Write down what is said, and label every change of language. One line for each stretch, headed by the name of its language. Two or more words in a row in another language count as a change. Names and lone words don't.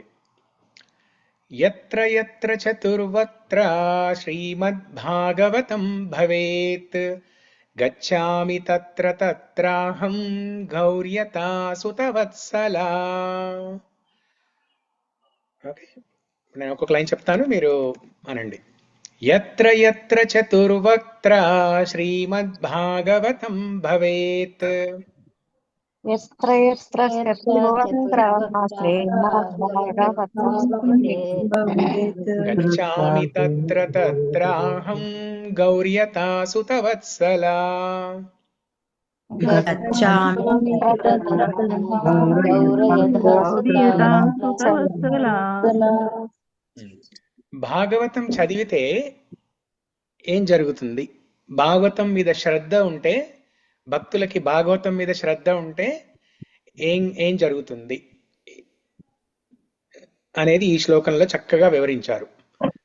Sanskrit: యత్ర యత్ర చతుర్వత్ర శ్రీమద్భాగవతం భవేత్ గచ్ఛామి తత్ర తత్రాహం గౌర్యతా సుతవత్సలా.
Telugu: ఓకే, నేను ఒక్కొక్క లైన్ చెప్తాను, మీరు అనండి.
Sanskrit: యత్ర యత్ర చతుర్వక్త్ర శ్రీమద్భాగవతం భవేత్ यत्र यत्र शत्रुवन्त्रः श्रीमद्भागवतं भवेत् गच्छामि तत्र तत्राहं गौर्यता सुतवत्सला. गच्छामि तत्र गौरयथा सुतवत्सला.
Telugu: భాగవతం చదివితే ఏం జరుగుతుంది? భాగవతం మీద శ్రద్ధ ఉంటే, భక్తులకి భాగవతం మీద శ్రద్ధ ఉంటే ఏం జరుగుతుంది అనేది ఈ శ్లోకంలో చక్కగా వివరించారు.